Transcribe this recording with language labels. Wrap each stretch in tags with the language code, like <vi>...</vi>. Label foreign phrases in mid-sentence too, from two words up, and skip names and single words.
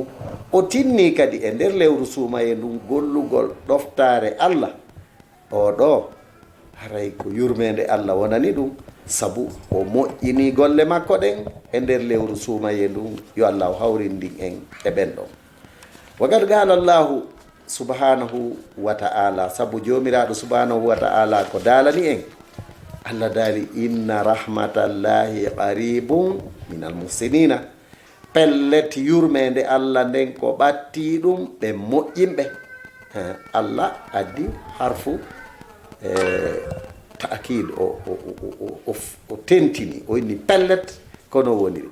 <ff>o tinni kadi e nder lewru suumaye ndun gollugol ɗoftare allah. o ɗo haray ko yurmede allah wonani ɗum, sabu o moƴƴini golle makko ɗen e nder lewru suumaye ndun. yo allah hawrindin en e ɓen ɗon.</ff> <ar>وقد قال الله سبحانه وتعالى,</ar> <ff>sabu jomiraɗo</ff> <ar>سبحانه وتعالى</ar> <ff>ko daalani en, allah daali</ff> <ar>إن رحمة الله قريب من المحسنين.</ar> <ff>pellet yurmede allah nden ko ɓatti ɗum ɓe moƴƴinɓe. allah addi</ff> <ar>حرف تأكيد</ar> <ff>o tentini o inni pellet kono woniri.</ff>